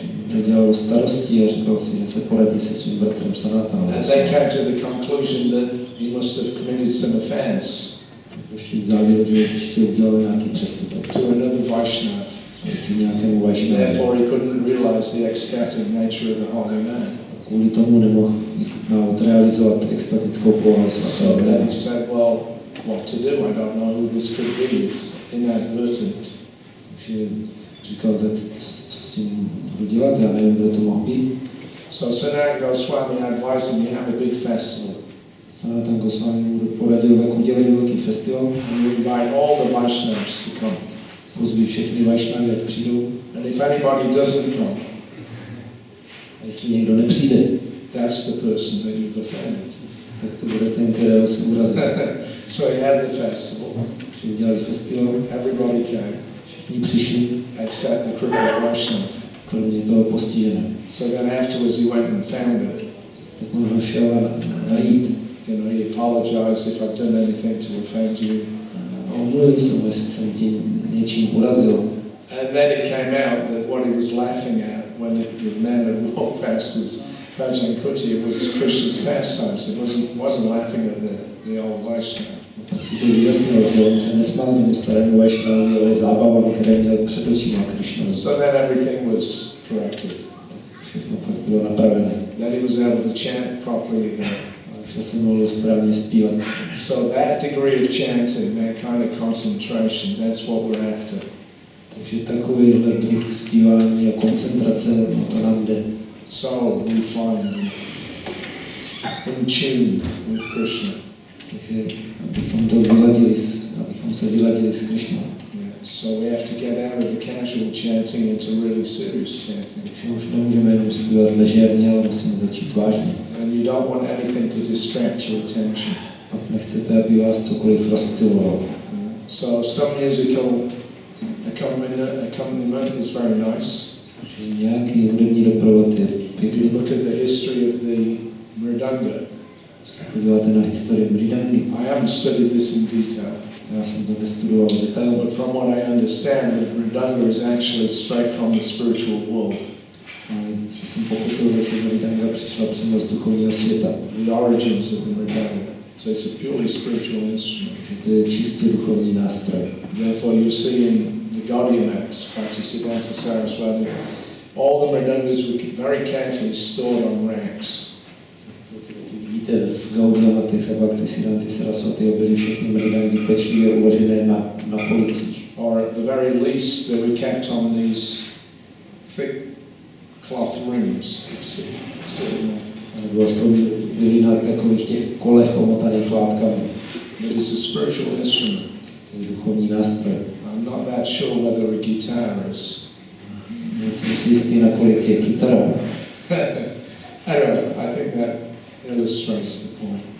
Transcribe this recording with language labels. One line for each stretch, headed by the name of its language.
Czech: To dělalo starosti a říkal si, že se poradí se svým bratrem Sanatanem.
English: And they came to the conclusion that he must have committed some offense
Czech: Došli k závěru, že ještě udělal nějaký přestupek.
English: to another Vaishnava.
Czech: Nějakému Vaishnavovi.
English: Therefore, he couldn't realize the ecstatic nature of the holy name.
Czech: kvůli tomu nemohl realizovat extatickou povahu
English: So then
Czech: svatého.
English: he said, well, what to do? I don't know who this could be. It's inadvertent.
Czech: Takže říkal, tak co s tím budu dělat, já nevím, kdo to mohl být.
English: So Sanatana Goswami advised him, you have a big festival.
Czech: Sanatana Goswami mu poradil, tak udělej velký festival.
English: And you invite all the Vaishnavas to come.
Czech: Pozví všechny Vaishnavy, ať přijdou.
English: And if anybody doesn't come,
Czech: A jestli někdo nepřijde,
English: that's the person that you've offended.
Czech: tak to bude ten, kterého si urazil.
English: So he had the festival.
Czech: Když udělali festival,
English: Everybody came,
Czech: všichni přišli,
English: except the crippled Vaishnava.
Czech: kromě toho postiženého.
English: So then afterwards he went and found it.
Czech: Tak on ho šel najít.
English: You know, he apologized if I've done anything to offend you.
Czech: A omluvil jsem ho, jestli jsem tě něčím urazil.
English: And then it came out that what he was laughing at when the man had walked past his Bhajan Kuti, it was Krishna's pastimes. It wasn't laughing at the old Vaishnava.
Czech: Tak si to vyjasnil, že on se nesmál tomu starému Vaishnavovi, ale zábavám, které měl před očima Krishna.
English: So then everything was corrected.
Czech: Všechno pak bylo napravené.
English: That he was able to chant properly again.
Czech: A už se mohl správně zpívat.
English: So that degree of chanting, that kind of concentration, that's what we're after.
Czech: Takže takovýhle druh zpívání a koncentrace, no to nám jde.
English: So we find in tune with Krishna.
Czech: Takže abychom se vyladili s Krishnou.
English: So we have to get out of the casual chanting into really serious chanting.
Czech: Takže už nemůžeme jenom zpívat ležérně, ale musíme začít vážně.
English: And you don't want anything to distract your attention.
Czech: Pak nechcete, aby vás cokoliv rozptylovalo.
English: So some musical accompaniment is very nice.
Czech: Nějaký hudební doprovod je
English: If
Czech: pěkný.
English: you look at the history of the mridanga,
Czech: Podíváte na historii mridangy.
English: I haven't studied this in detail,
Czech: Já jsem to nestudoval v detailu,
English: but from what I understand, the mridanga is actually straight from the spiritual world.
Czech: ale co jsem pochopil, že mridanga přišla přímo z duchovního světa.
English: The origins of the mridanga. So it's a purely spiritual instrument.
Czech: Že to je čistě duchovní nástroj.
English: Therefore, you see in the Gaudiya maps, Bhaktisiddhanta Saraswati, all the mridangas were very carefully stored on racks.
Czech: Vidíte, v Gaudiyamatech a Bhaktisiddhanta Saraswati byly všechny mridangy pečlivě uložené na policích.
English: Or at the very least, they were kept on these thick cloth rings.
Czech: Nebo aspoň byly na takových těch kolech omotaných látkami.
English: It is a spiritual instrument.
Czech: To je duchovní nástroj.
English: I'm not that sure whether a guitar is.
Czech: Nejsem si jistý, nakolik je kytara.
English: Anyway, I think that illustrates the point.